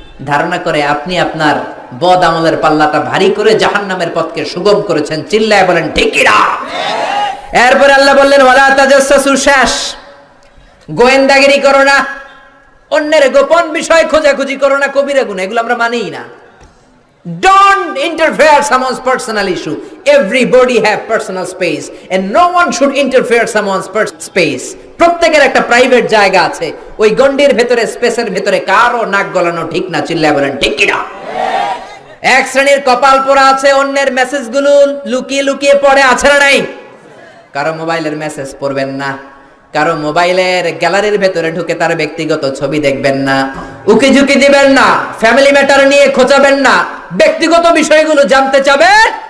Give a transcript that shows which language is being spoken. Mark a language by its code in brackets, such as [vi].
[bn] ধারণা করে আপনি আপনার বদ আমলের পাল্লাটা ভারী করে জাহান্নামের পথকে সুগম করেছেন। চিল্লায় বলেন ঠিক কি না? এরপরে আল্লাহ বললেন [ar] ওয়ালা তাজাসসু, [bn] শেষ। গোয়েন্দাগিরি করো না, অন্যের গোপন বিষয় খোঁজাখুঁজি করো না, কবিরা গুনাহ, এগুলো আমরা মানিই না। [en] Don't interfere someone's personal issue. Everybody have personal space and no one should interfere someone's space. [bn] প্রত্যেকের একটা প্রাইভেট জায়গা আছে, ওই গন্ডির ভেতরে, স্পেসের ভেতরে কারো নাক গলানো ঠিক না। চিল্লায় বলেন ঠিক কি না? এক শ্রেণীর কপাল পোড়া আছে, অন্যের মেসেজগুলো লুকিয়ে লুকিয়ে পড়ে, আছে না নাই? কারো মোবাইলের মেসেজ পড়বেন না, কারো মোবাইলের গ্যালারির ভেতরে ঢুকে তার ব্যক্তিগত ছবি দেখবেন না, উকি ঝুঁকি দিবেন না, ফ্যামিলি ম্যাটার নিয়ে খোঁচাবেন না, ব্যক্তিগত বিষয়গুলো জানতে চাবেন।